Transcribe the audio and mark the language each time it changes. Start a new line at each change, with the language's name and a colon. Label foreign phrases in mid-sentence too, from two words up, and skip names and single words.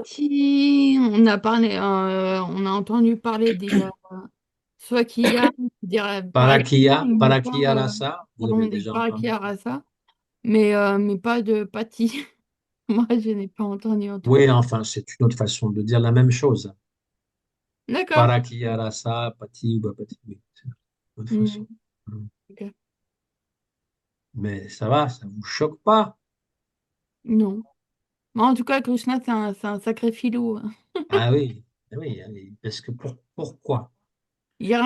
French: Patti, on a entendu parler des Swakiya, dire Parakia, mais pas,
Sanskrit: Parakia rasa,
French: vous avez pardon, des déjà entendu?
Sanskrit: Parakia Rasa,
French: mais pas de Patti. Moi, je n'ai pas entendu en tout cas. Oui, enfin, c'est une autre façon de dire la même chose. D'accord.
Sanskrit: Parakia rasa,
French: pati ou pas pati, oui, c'est une autre façon. Hmm, Mm. ok. Mais ça va, ça vous choque pas? Non. Mais en tout cas, Krishna, c'est un sacré filou, hein. Ah oui, parce que pourquoi? Il a